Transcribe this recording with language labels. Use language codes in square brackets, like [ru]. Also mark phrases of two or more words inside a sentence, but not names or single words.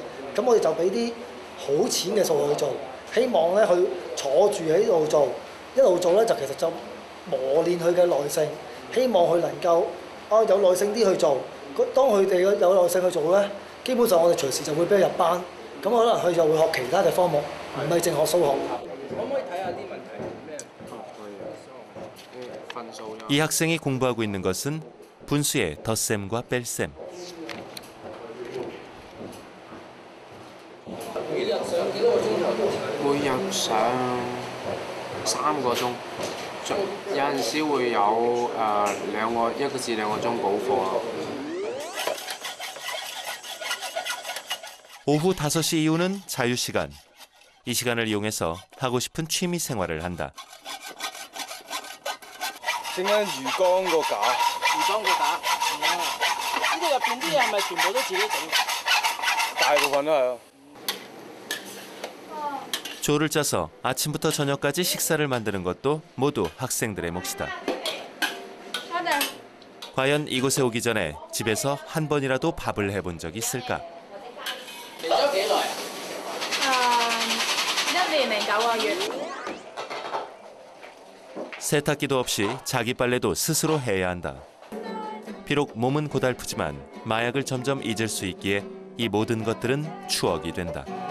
[yue] 咁我哋就俾啲好淺嘅數學去做，希望咧佢坐住喺度做，一路做咧就其實就磨練佢嘅耐性，希望佢能夠有耐性啲去做。當佢哋有耐性去做咧，基本上我哋隨時就會俾佢入班。咁可能佢就會學其他嘅科目，唔係淨學數學。可唔可以睇下啲問題咩？ [ko] 이 학생이 공부하고 있는 것은 분수의 덧셈과 뺄셈. [yue] 每日上幾多個鐘頭？每日上3個鐘，有陣時會有1個至2個鐘補課咯。 [ko] 오후 5시 이후는 자유시간. 이 시간을 이용해서 하고 싶은 취미 생활을 한다. [yue] 整緊魚缸個架。魚缸個架。呢度入邊啲嘢係咪全部都自己整？大部分都係咯。 [ko] 조를 짜서 아침부터 저녁까지 식사를 만드는 것도 모두 학생들의 몫이다. 과연 이곳에 오기 전에 집에서 한 번이라도 밥을 해본 적이 있을까? [yue] 嚟咗幾耐啊？1年零9個月。 [ko] 세탁기도 없이 자기 빨래도 스스로 해야 한다. 비록 몸은 고달프지만 마약을 점점 잊을 수 있기에 이 모든 것들은 추억이 된다.